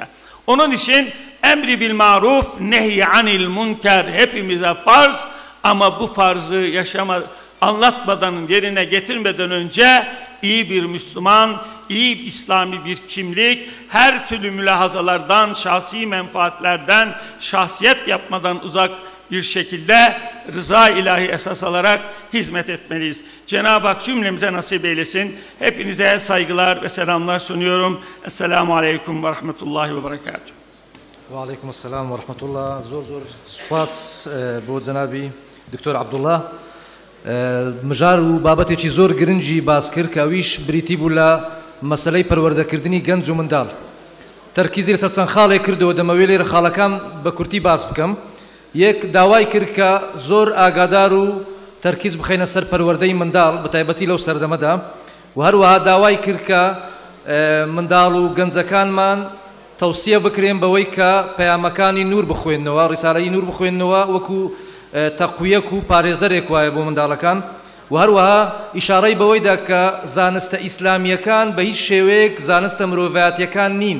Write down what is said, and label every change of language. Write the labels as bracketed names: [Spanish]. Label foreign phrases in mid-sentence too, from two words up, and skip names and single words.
[Turkish] Onun için [Arabic] أمر بالمعروف نهي عن المنكر [Turkish] hepimize farz ama bu farzı anlatmadan, yerine getirmeden önce iyi bir Müslüman, iyi İslami bir kimlik, her türlü mülahazalardan, şahsi menfaatlerden, şahsiyet yapmadan uzak bir şekilde rıza ilahi esas alarak hizmet etmeliyiz. Cenab-ı Hak cümlemize nasip eylesin. Hepinize saygılar ve selamlar sunuyorum. [Arabic] السلام عليكم ورحمة الله وبركاته. وعليكم السلام ورحمة الله. [Central Kurdish] زۆر سوپاس بۆ [Arabic] Cenab-ı Doktor Abdullah. [Central Kurdish] مجار و بابەتێکی زۆر گرنگی باس کرد کە ئەویش بریتی بوو لە مەسەلەی پەروەردەکردنی گەنج و منداڵ. تەرکیزی لەسەر چەند خاڵێک کردەوە دەمەوێت لێرە خاڵەکان بە کورتی باس بکەم. یەک داوای کرد کە زۆر ئاگادار و تەرکیز بخەینە سەر پەروەردەی منداڵ بە تایبەتی لەو سەردەمەدا و هەروەها داوای کرد کە منداڵ و گەنجەکانمان تەوسیە بکرێن بەوەی کە پەیامەکانی نور بخوێننەوە ڕیسالەی نور بخوێننەوە وەکو تەقویەک و پارێزەرێک وایە بۆ منداڵەکان و هەروەها ئیشارەی بەوەیدا کە زانستە ئیسلامیەکان بە هیچ شێوەیەک زانستە مرۆڤایەتیەکان نین.